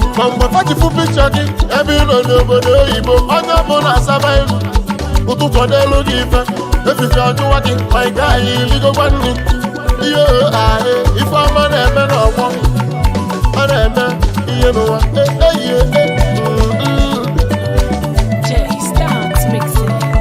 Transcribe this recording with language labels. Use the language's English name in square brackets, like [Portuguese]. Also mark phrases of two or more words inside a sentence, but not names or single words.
[Igbo] Ma mgbe fa ji fụ pikchọ gị, ebe ị nọ n'obodo oyibo, onye ọbụla asaba iru. Ụtụtụ ọ n'elu gị ife, efifie ọ jụwa gị, ma ị gaghị iligokwa nri. Ihe ohe ahụ, ife ọma na-eme n'ọgbọ. Ọ na-eme ihe n'ụwa. Eh, eh, yeah, eh. Mm, mm. [English] Jay Stars mixing.